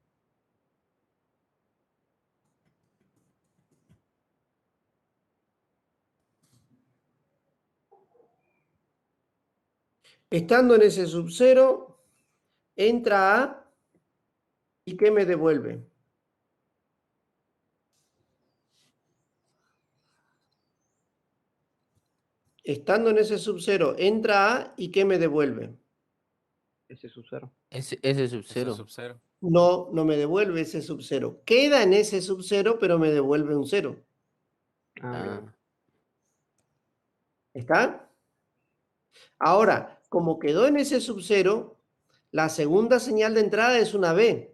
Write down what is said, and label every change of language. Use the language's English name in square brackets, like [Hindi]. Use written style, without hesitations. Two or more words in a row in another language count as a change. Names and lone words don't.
[Spanish] Estando en ese sub 0, entra A y ¿qué me devuelve? Estando en ese sub 0, entra A y ¿qué me devuelve? S sub 0. S sub Eso 0. es sub 0. No, no me devuelve ese sub 0. Queda en ese sub 0, pero me devuelve un 0. Ah, ¿Está? Ahora, como quedó en ese sub 0, la segunda señal de entrada es una B.